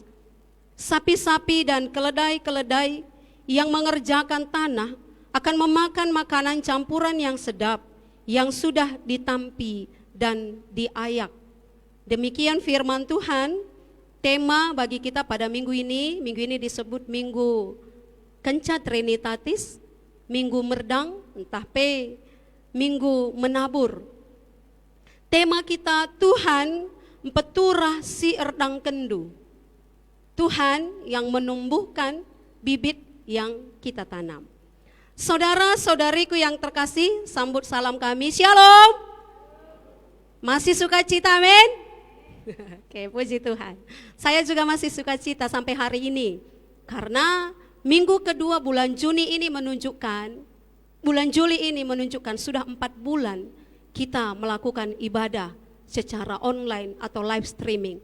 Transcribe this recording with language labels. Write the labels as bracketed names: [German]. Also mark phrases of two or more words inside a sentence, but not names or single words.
[Indonesian] Sapi-sapi dan keledai-keledai yang mengerjakan tanah akan memakan makanan campuran yang sedap, yang sudah ditampi dan diayak. Demikian firman Tuhan. Tema bagi kita pada minggu ini disebut Minggu Kenca Trinitatis, Minggu Merdang, entah P, Minggu Menabur. Tema kita [Batak Karo] Tuhan peturah si erdang kendu. [Indonesian] Tuhan yang menumbuhkan bibit yang kita tanam. Saudara-saudariku yang terkasih, sambut salam kami, Shalom. Masih sukacita, amin? Oke, puji Tuhan. Saya juga masih sukacita sampai hari ini. Karena minggu kedua bulan Juli ini menunjukkan sudah 4 bulan kita melakukan ibadah secara online atau live streaming.